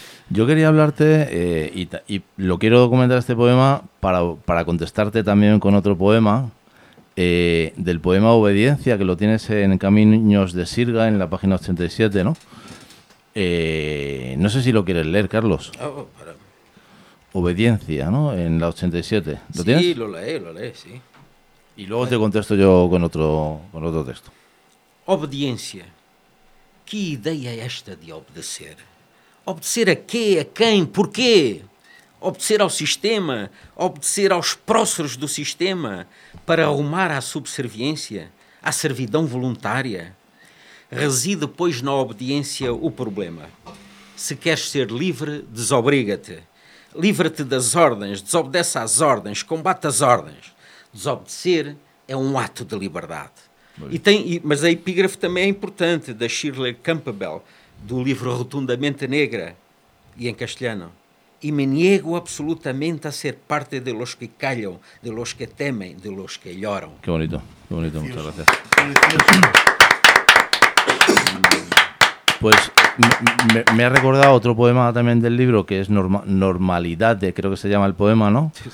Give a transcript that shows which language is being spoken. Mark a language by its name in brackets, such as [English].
[Spanish] Yo quería hablarte, y lo quiero documentar este poema para contestarte también con otro poema, del poema Obediencia, que lo tienes en Caminos de Sirga, en la página 87, ¿no? No sé si lo quieres leer, Carlos. Obediencia, ¿no? En la 87. ¿Lo sí, tienes? Sí, lo leí, sí. Y luego te contesto yo con otro texto. Obediencia. [Portuguese] Que ideia é esta de obedecer? Obedecer a quê? A quem? Por quê? Obedecer ao sistema? Obedecer aos próceres do sistema? Para arrumar à subserviência? À servidão voluntária? Reside, pois, na obediência o problema. Se queres ser livre, desobriga-te. Livra-te das ordens, desobedece às ordens, combate as ordens. Desobedecer é um ato de liberdade. Mas a epígrafe também é importante, da Shirley Campbell, do livro Rotundamente Negra, e em castelhano. [Spanish] E me niego absolutamente a ser parte de los que callam, de los que temem, de los que lloram. Que bonito, que bonito. Muchas gracias. Pues me ha recordado otro poema también del libro, que es Normalidad, creo que se llama el poema, ¿no?